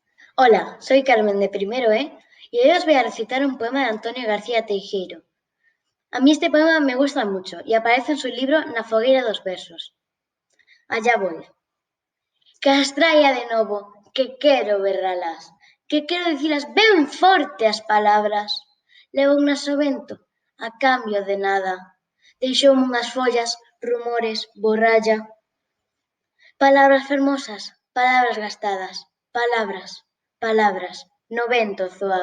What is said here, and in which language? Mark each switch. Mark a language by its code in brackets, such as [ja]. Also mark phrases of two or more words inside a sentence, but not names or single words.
[es] Hola, soy Carmen de primero, Y hoy os voy a recitar un poema de Antonio García Teijeiro. A mí este poema me gusta mucho y aparece en su libro Na fogueira dos versos. Allá voy. [gl] Castraia de novo, que quero berralas, que quero dicilas ben forte as palabras. Levo unhas ao vento, a cambio de nada. Deixoume unhas follas, rumores, borralla. Palabras fermosas, palabras gastadas, palabras, palabras, no vento zoaban.